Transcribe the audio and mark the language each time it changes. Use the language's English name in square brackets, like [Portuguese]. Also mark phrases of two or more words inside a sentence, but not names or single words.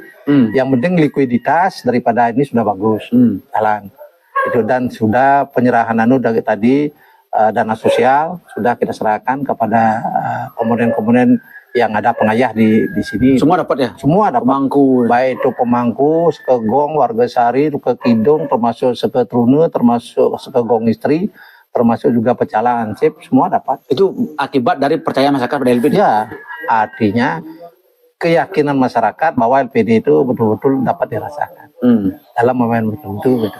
[Indonesian] Yang penting likuiditas daripada ini sudah bagus jalan itu, dan sudah penyerahan dari tadi dana sosial sudah kita serahkan kepada komponen-komponen yang ada pengayah di sini. Semua dapat ya? Semua dapat. Pemangku. Baik itu pemangku, sekegong, warga sari, kekidung, termasuk seketrune, termasuk sekegong istri, termasuk juga pecalang ansip, semua dapat. Itu akibat dari percaya masyarakat pada LPD? Ya, artinya keyakinan masyarakat bahwa LPD itu betul-betul dapat dirasakan dalam momen tertentu gitu.